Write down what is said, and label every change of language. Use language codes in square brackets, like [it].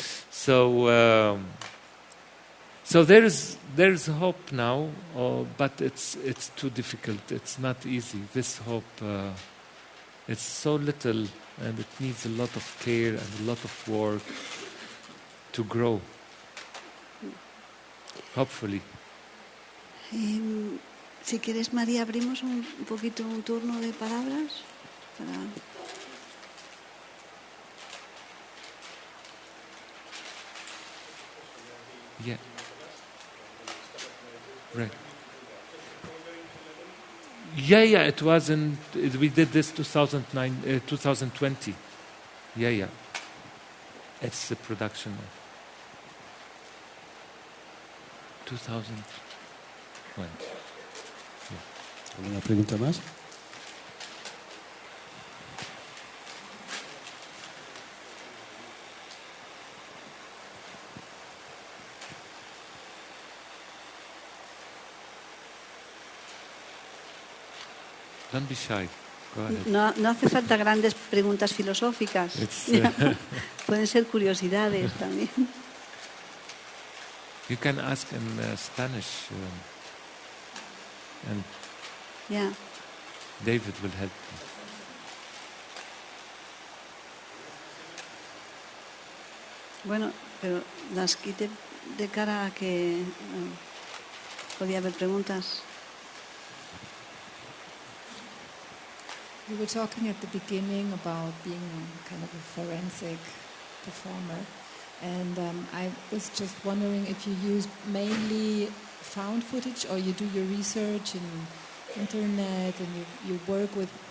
[en] So, so there's hope now, but it's too difficult. It's not easy. This hope, it's so little, and it needs a lot of care and a lot of work to grow. Hopefully. [es] Si quieres, María, abrimos un poquito un turno de palabras. [en] Yeah. Right. Yeah, it was we did this 2020. Yeah. It's the production of 2020. [es] ¿Alguna pregunta más? [en] Don't be shy. Go ahead. [es] No hace falta grandes preguntas filosóficas. Pueden ser curiosidades también. [en] You can ask in Spanish, and David will help you. [es] Bueno, pero las quité de cara a que podía haber preguntas. [en] You were talking at the beginning about being kind of a forensic performer, and I was just wondering if you use mainly found footage, or you do your research in internet and you work with